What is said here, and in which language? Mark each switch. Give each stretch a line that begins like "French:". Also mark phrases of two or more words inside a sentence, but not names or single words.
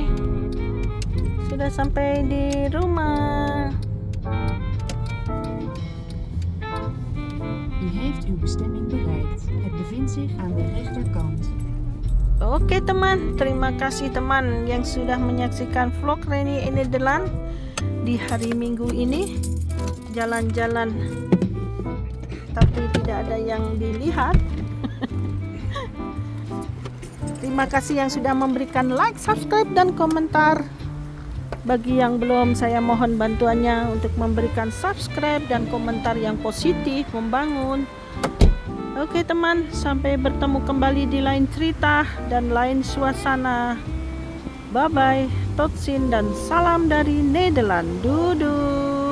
Indonesian: Sudah sampai di rumah.
Dutch: U heeft uw bestemming bereikt. Het bevindt zich aan de rechterkant.
Indonesian: Oke teman, terima kasih teman yang sudah menyaksikan vlog Reni in Nederland di hari Minggu ini. Jalan-jalan tapi tidak ada yang dilihat. Terima kasih yang sudah memberikan like, subscribe, dan komentar. Bagi yang belum, saya mohon bantuannya untuk memberikan subscribe dan komentar yang positif, membangun. Oke teman, sampai bertemu kembali di lain cerita dan lain suasana.
English: Bye bye,
Dutch: tot ziens
Indonesian: dan salam dari Nederland.
Dutch: Doei doei.